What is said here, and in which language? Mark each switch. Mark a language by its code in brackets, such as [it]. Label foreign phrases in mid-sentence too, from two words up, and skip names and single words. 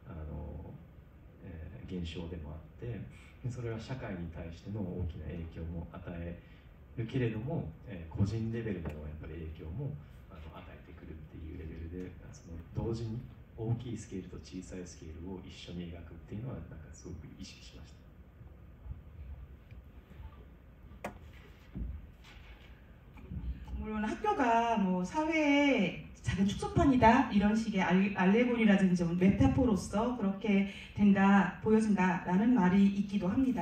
[ja] 現象でもあってそれは社会に対しての大きな影響も与えるけれども個人レベルでのやっぱり影響も与えてくるっていうレベルでその同時に大きいスケールと小さいスケールを一緒に描くっていうのはなんかすごく意識しました。 [ko] 물론 학교가 뭐 사회의 작은 축소판이다 이런 식의 알레고리라든지 메타포로서 그렇게 된다 보여진다라는 말이 있기도 합니다.